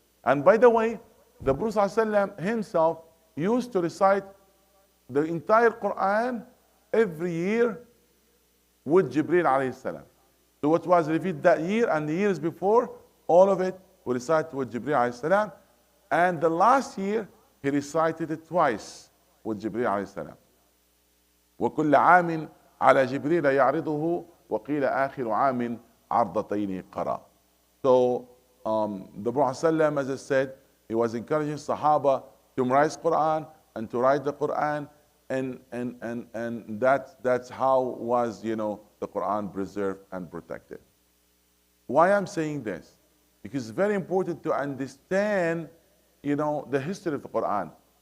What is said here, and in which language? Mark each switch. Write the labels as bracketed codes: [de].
[en] And by the way, the Prophet sallallahu alaihi wasallam himself used to recite the entire Quran every year with Jibreel alayhi salam. So what was revealed that year and the years before, all of it will recite with Jibreel alayhi salam. And the last year, he recited it twice with Jibreel alayhi salam. [ar] وكل عام على جبريل يعرضه وقيل آخر عام عرضتين قرأ. [en] So the Prophet ﷺ, as I said, he was encouraging Sahaba to memorize Quran and to write the Quran, and that's how was the Quran preserved and protected. Why I'm saying this? Because it's very important to understand the history of the Quran.